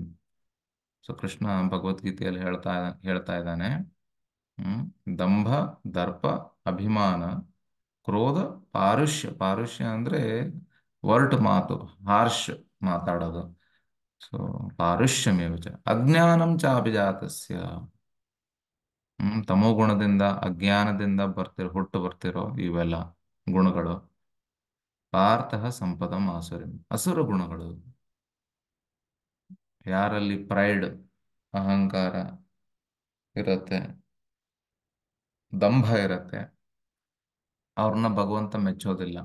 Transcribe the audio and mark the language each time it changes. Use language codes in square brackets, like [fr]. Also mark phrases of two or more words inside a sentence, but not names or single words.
[kn] ಸೊ ಕೃಷ್ಣ ಭಗವದ್ಗೀತೆಯಲ್ಲಿ ಹೇಳ್ತಾ ಇದ್ದಾನೆ. ಹ್ಮ್ ದಂಭ, ದರ್ಪ, ಅಭಿಮಾನ, ಕ್ರೋಧ, ಪಾರುಷ್ಯ. ಪಾರುಷ್ಯ ಅಂದ್ರೆ ವರ್ಟ್ ಮಾತು, ಹಾರ್ಷ್ ಮಾತಾಡೋದು. [sa] ಸೊ ಪಾರುಷ್ಯಮೇವ ಚ ಅಜ್ಞಾನಂ ಚ ಅಭಿಜಾತಸ್ಯ. [kn] ತಮೋಗುಣದಿಂದ, ಅಜ್ಞಾನದಿಂದ ಹುಟ್ಟು ಬರ್ತಿರೋ ಇವೆಲ್ಲ ಗುಣಗಳು. [sa] ಪಾರ್ಥಃ ಸಂಪದಂ ಆಸುರಿಂ, [kn] ಅಸುರ ಗುಣಗಳು. ಯಾರಲ್ಲಿ ಪ್ರೈಡ್, ಅಹಂಕಾರ ಇರತ್ತೆ, ದಂಭ ಇರತ್ತೆ, ಅವ್ರನ್ನ ಭಗವಂತ ಮೆಚ್ಚೋದಿಲ್ಲ.